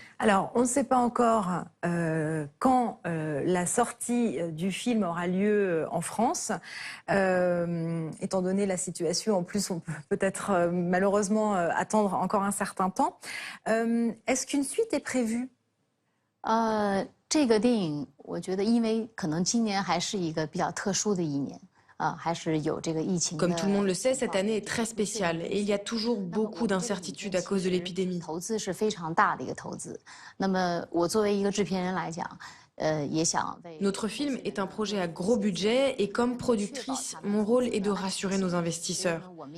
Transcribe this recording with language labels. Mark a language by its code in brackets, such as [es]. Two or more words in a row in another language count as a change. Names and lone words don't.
[fr] Alors, on ne sait pas encore quand la sortie du film aura lieu en France. Étant donné la situation, en plus, on peut peut-être malheureusement attendre encore un certain temps. Est-ce qu'une suite est prévue? [zh] 这个电影，我觉得因为可能今年还是一个比较特殊的一年。 [fr] Comme tout le monde le sait, cette année est très spéciale et il y a toujours beaucoup d'incertitudes à cause de l'épidémie. Notre film est un projet à gros budget et comme productrice, mon rôle est de rassurer nos investisseurs.